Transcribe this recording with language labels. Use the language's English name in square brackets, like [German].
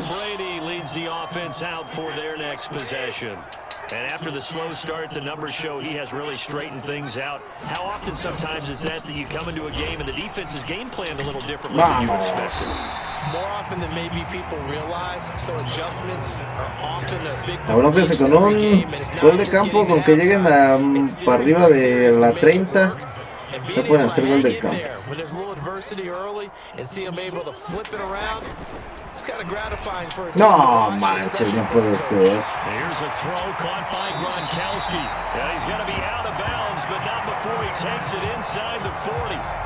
[English] Brady leads the offense out for their next possession. And after the slow start, the numbers show he has really straightened things out. How often sometimes is that you come into a game and the defense is game planned a little differently than you expected? More often than maybe people realize, so adjustments are often a big [Spanish] La bronca es que con un gol de campo, con que lleguen para arriba de la 30, no pueden hacer gol de campo. [English] When there's a little adversity early and see him able to flip it around, it's kind of gratifying for a team. [Spanish] No manches, no puede ser. [English] Here's a throw caught by Gronkowski. Yeah, he's got to be out of bounds, but not before he takes it inside the 40.